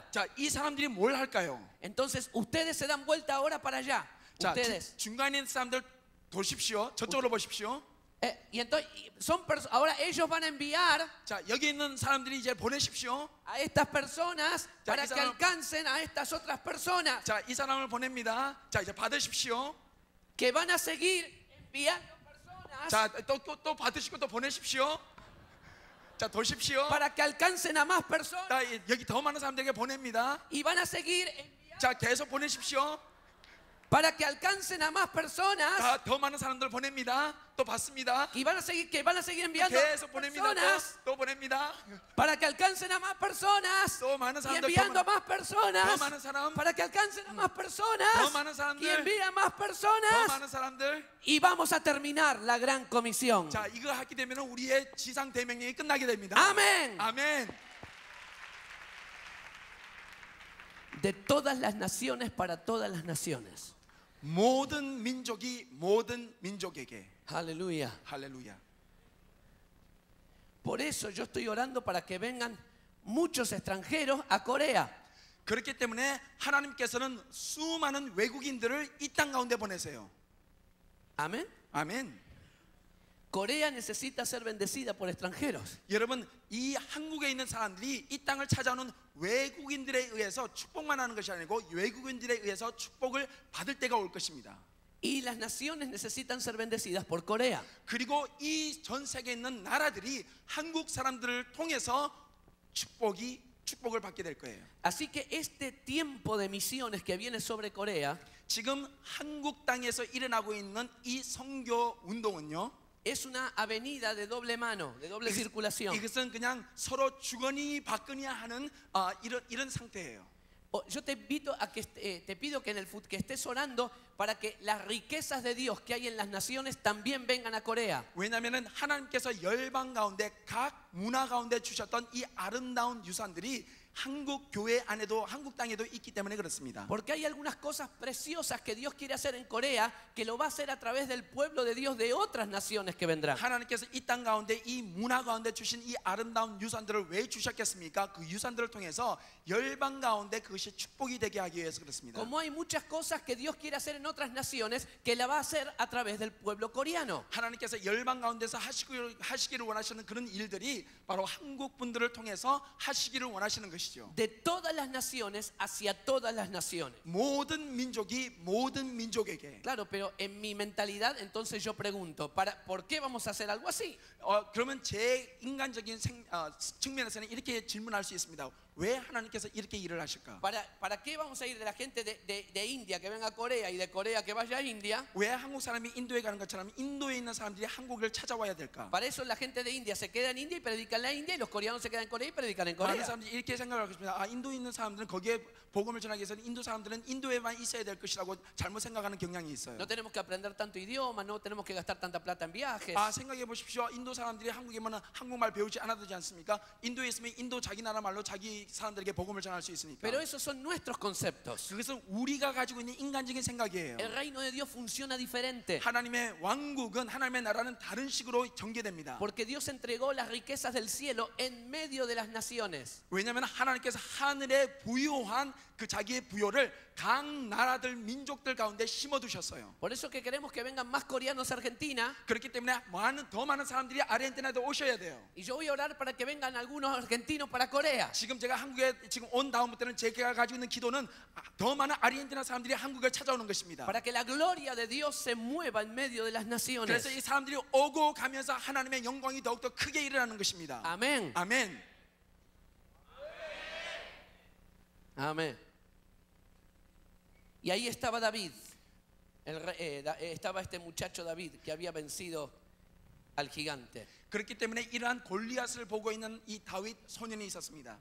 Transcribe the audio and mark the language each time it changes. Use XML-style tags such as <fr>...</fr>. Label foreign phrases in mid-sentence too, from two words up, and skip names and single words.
<ko>자, 이 사람들이 뭘 할까요?</ko> <es>Entonces ustedes se dan vuelta ahora para allá.</es> <ko>자,</ko> <es>Ustedes.</es> <ko>중간에 있는 사람들 보십시오. 저쪽으로 보십시오.</ko> <es>Y entonces ahora ellos van a enviar</es> <ko>자, 여기 있는 사람들이 이제 보내십시오.</ko> <es>a estas personas Ya, para esa que no- alcancen a estas otras personas</es> <ko>자, 이 사람을 보냅니다. 자, 이제 받으십시오.</ko> <es>que van a seguir enviando personas</es> <ko>자, 또 받으시고 또 보내십시오. 자, 도십시오.</ko> <es>para que alcancen a más personas</es> <ko>자, 여기 더 많은 사람들에게 보냅니다.</ko> <es>y van a seguir enviando</es> <ko>자, 계속 보내십시오.</ko> <es>para que alcancen a más personas</es> <ko>자, 더 많은 사람들 보냅니다. 또 받습니다.</ko> <es>y van a seguir enviando</es> <ko>계속 보냅니다.</ko> <es>personas</es> <ko>또 보냅니다.</ko> <es>para que alcancen a más personas</es> <ko>또 많은</ko> <es>y</es> <ko>사람들</ko> <es>enviando a</es> <ko>더</ko> <es>más personas</es> <ko>많은 사람,</ko> <es>para que alcancen a más</es> <ko>더</ko> <es>personas</es> <ko>많은 사람들,</ko> <es>y envíen a más</es> <ko>더</ko> <es>personas</es> <ko>많은 사람들.</ko> <es>y vamos a terminar la gran comisión.</es> <ko>자, 이거 하게 되면 우리의 지상 대명령이 끝나게 됩니다.</ko> <es>Amén.</es> <ko>아멘.</ko> <es>De todas las naciones para todas las naciones.</es> <ko>모든 민족이 모든 민족에게.</ko> <es>Aleluya.</es> <ko>할렐루야.</ko> <es>Por eso yo estoy orando para que vengan muchos extranjeros a Corea.</es> <ko>그렇기 때문에 하나님께서는 수많은 외국인들을 이 땅 가운데 보내세요.</ko> <es>Amén.</es> <ko>아멘.</ko> <es>Corea necesita ser bendecida por extranjeros.</es> <ko>여러분, 이 한국에 있는 사람들이 이 땅을 찾아오는 외국인들에 의해서 축복만 하는 것이 아니고 외국인들에 의해서 축복을 받을 때가 올 것입니다.</ko> <es>Y las naciones necesitan ser bendecidas por Corea.</es> <ko>그리고 이 전 세계에 있는 나라들이 한국 사람들을 통해서 축복을 받게 될 거예요.</ko> <es>Así que este tiempo de misiones que viene sobre Corea</es> <ko>지금 한국 땅에서 일어나고 있는 이 선교 운동은요,</ko> <es>es una avenida de doble mano, de doble circulación.</es> <ko>이것은 그냥 서로 주거니 받거니 하는 이런 상태예요.</ko> <es>Yo te invito a que te pido que que estés orando para que las riquezas de Dios que hay en las naciones también vengan a Corea.</es> <ko>왜냐하면 하나님께서 열방 가운데 각 문화 가운데 주셨던 이 아름다운 유산들이 한국 교회 안에도 한국 땅에도 있기 때문에 그렇습니다.</ko> <es>Porque hay algunas cosas preciosas que Dios quiere hacer en Corea que lo va a hacer a través del pueblo de Dios de otras naciones que vendrán.</es> <ko>하나님께서 이 땅 가운데 이 문화 가운데 주신 이 아름다운 유산들을 왜 주셨겠습니까? 그 유산들을 통해서 열방 가운데 그것이 축복이 되게 하기 위해서 그렇습니다.</ko> <es>Como hay muchas cosas que Dios quiere hacer en otras naciones que la va a hacer a través del pueblo coreano.</es> <ko>하나님께서 열방 가운데서 하시기를 원하시는 그런 일들이 바로 한국 분들을 통해서 하시기를 원하시는 것이죠.</ko> <es>De todas las naciones hacia todas las naciones.</es> <ko>모든 민족이 모든 민족에게.</ko> <es>Claro, pero en mi mentalidad entonces yo pregunto, ¿por qué vamos a hacer algo así?</es> <ko>그러면 제 인간적인 측면에서는 이렇게 질문할 수 있습니다. 왜 하나님께서 이렇게 일을 하실까?</ko> <es>¿Para qué vamos a ir de la gente de India que venga a Corea y de Corea que vaya a India?</es> <ko>왜 한국 사람이 인도에 가는 것처럼 인도에 있는 사람들이 한국을 찾아와야 될까?</ko> <es>Para eso la gente de India se queda en India y predica en la India y los coreanos se quedan en Corea y predican en</es> <ko>많은</ko> <es>Corea.</es> <ko>사람들이 이렇게 생각하고 있습니다. 인도에 있는 사람들은 거기에 복음을 전하기 위해서는 인도 사람들은 인도에만 있어야 될 것이라고 잘못 생각하는 경향이 있어요.</ko> <es>No tenemos que aprender tanto idioma, no tenemos que gastar tanta plata en viajes.</es> <ko>생각해 보십시오. 인도 사람들이 한국에만 한국말 배우지 않아도 되지 않습니까? 인도에 있으면 인도 자기 나라 말로 자기 사람들에게 복음을 전할 수 있으니까.</ko> <es>Pero esos son nuestros conceptos.</es> <ko>그것은 우리가 가지고 있는 인간적인 생각이에요.</ko> <es>El reino de Dios funciona diferente.</es> <ko>하나님의 왕국은 하나님의 나라는 다른 식으로 전개됩니다.</ko> <es>Porque Dios entregó las riquezas del cielo en medio de las naciones.</es> <ko>왜냐하면 하나님께서 하늘에 부여한 그 자기의 부여를 각 나라들 민족들 가운데 심어두셨어요.</ko> <es>Por eso que queremos que vengan más coreanos a Argentina.</es> <ko>그렇기 때문에 더 많은 사람들이 아르헨티나에 오셔야 돼요.</ko> <es>Y yo voy a orar para que vengan algunos argentinos para Corea.</es> <ko>지금 제가 한국에 지금 온 다음부터는 제가 가지고 있는 기도는 더 많은 아르헨티나 사람들이 한국을 찾아오는 것입니다.</ko> <es>Para que la gloria de Dios se mueva en medio de las naciones.</es> <ko>그래서 이 사람들이 오고 가면서 하나님의 영광이 더욱더 크게 일어나는 것입니다.</ko> <es>Amén.</es> <ko>아멘.</ko> <es>Amén. Y ahí estaba David. Estaba este muchacho David que había vencido al gigante.</es> <ko>그렇기 때문에 이러한 골리앗을 보고 있는 이 다윗 소년이 있었습니다.</ko>